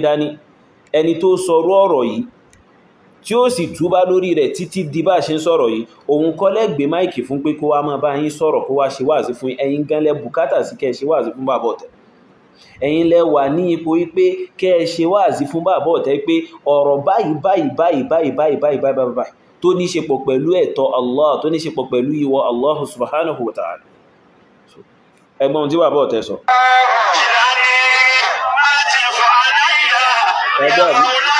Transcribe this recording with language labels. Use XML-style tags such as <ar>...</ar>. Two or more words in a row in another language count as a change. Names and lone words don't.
<yo>dání ẹni tó sọrú ọ̀rọ̀ yìí tí ó sì túbá lórí rẹ̀ títí di bá ṣe ń sọ̀rọ̀ yìí òun kọ́ lẹ gbé máìkì fún pé kó wá máa bá yín sọ̀rọ̀ kó wá ṣe wáàzí fún ẹ̀yin gan lẹ bùkátà sí kẹ́ ṣe wáàzí fún bàbá ọ̀tẹ́ ẹ̀yin lẹ wà ní ipò wípé kẹ́ ṣe wáàzí fún bàbá ọ̀tẹ́ pé ọ̀rọ̀ báyìí tó ní ṣe pọ̀ pẹ̀lú ẹ̀tọ́ Allah tó ní ṣe pọ̀ pẹ̀lú ìwọ</yo> <ar>الله سبحانه وتعالى</ar> <yo>ẹgbọ́n tí bàbá ọ̀tẹ́ sọ ẹgbẹ́ àbí</yo>